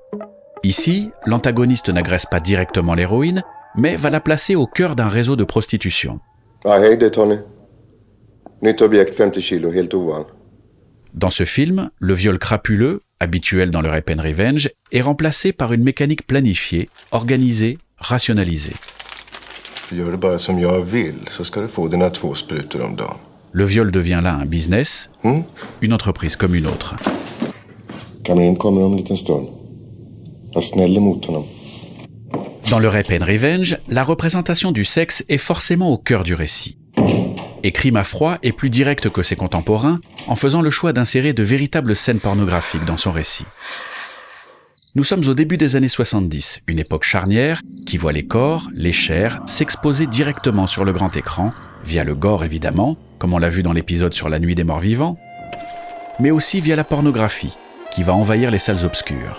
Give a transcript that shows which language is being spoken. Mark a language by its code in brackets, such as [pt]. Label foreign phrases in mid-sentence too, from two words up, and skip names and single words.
[fr] Ici, l'antagoniste n'agresse pas directement l'héroïne, mais va la placer au cœur d'un réseau de prostitution. Dans ce film, le viol crapuleux, habituelle dans le [en] Rape and Revenge, [fr] est remplacée par une mécanique planifiée, organisée, rationalisée. [sv] Gör det bara som jag vill, så ska du få dina 2 sprutor om dagen. [fr] Le viol devient là un business, une entreprise comme une autre. [sv] Kamrin kommer om en liten stund. Var snäll emot honom. [fr] Dans le [en] Rape and Revenge, [fr] la représentation du sexe est forcément au cœur du récit. Et Crime à froid est plus direct que ses contemporains en faisant le choix d'insérer de véritables scènes pornographiques dans son récit. Nous sommes au début des années 70, une époque charnière qui voit les corps, les chairs s'exposer directement sur le grand écran, via le gore évidemment, comme on l'a vu dans l'épisode sur la nuit des morts vivants, mais aussi via la pornographie, qui va envahir les salles obscures.